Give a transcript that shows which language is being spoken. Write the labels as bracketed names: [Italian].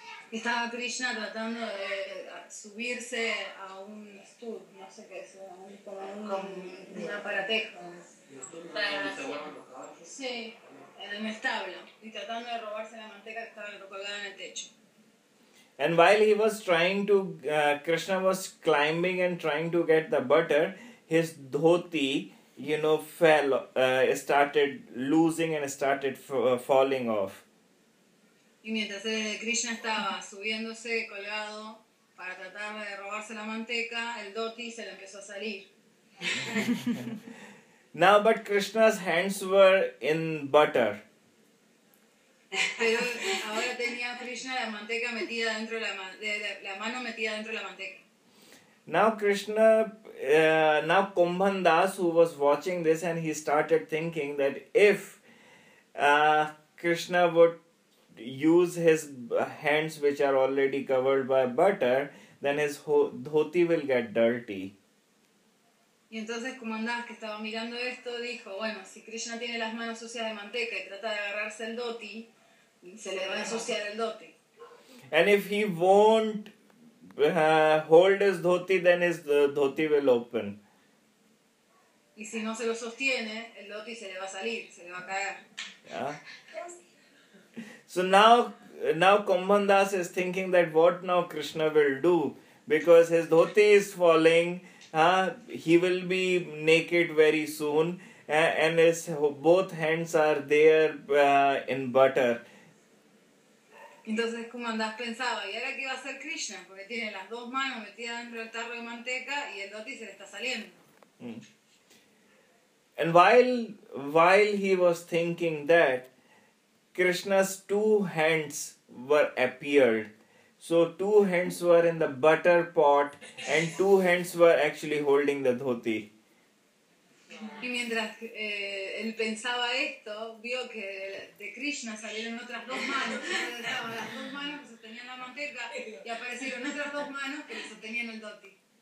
[Spanish] Estaba Krishna tratando de subirse a un stool, no sé qué es, un aparatejo. Sí, en un establo, y tratando de robarse la manteca que estaba colgada en el techo. [English] And while he was trying to, Krishna was climbing and trying to get the butter, his dhoti, you know, fell, started losing and started falling off. [Spanish] Y mientras Krishna estaba subiéndose, colgado, para tratar de robarse la manteca, el dhoti se le empezó a salir. [English] Now, but Krishna's hands were in butter. [Spanish] Pero ahora tenía Krishna la manteca metida dentro de la mano metida dentro de la manteca. [English] Now Krishna, now Kumbhan Das, who was watching this, and he started thinking that if Krishna would use his hands, which are already covered by butter, then his dhoti will get dirty. [Spanish] Y entonces Kumbhan Das, que estaba mirando esto, dijo, bueno, si Krishna tiene las manos sucias de manteca y trata de agarrarse el dhoti, se le va a ensuciar el dhoti. [English] And if he won't hold his dhoti, then his dhoti will open. [Spanish] Y si no se lo sostiene, el dhoti se le va a salir, se le va a caer. [English] Yeah. So now Kumbhan Das is thinking that what now Krishna will do, because his dhoti is falling, he will be naked very soon, and his both hands are there in butter. [Spanish] Entonces Kumbhan Das pensaba, ¿y ahora qué va a hacer Krishna? Porque tiene las dos manos metidas dentro del tarro de manteca y el dhoti se le está saliendo. [English] And while he was thinking that, Krishna's two hands were appeared. So two hands were in the butter pot and two hands were actually holding the dhoti. [Spanish] Y mientras él pensaba esto, vio que de Krishna salieron otras dos manos, las dos manos que sostenían la manteca, y aparecieron otras dos manos que sostenían el dhoti.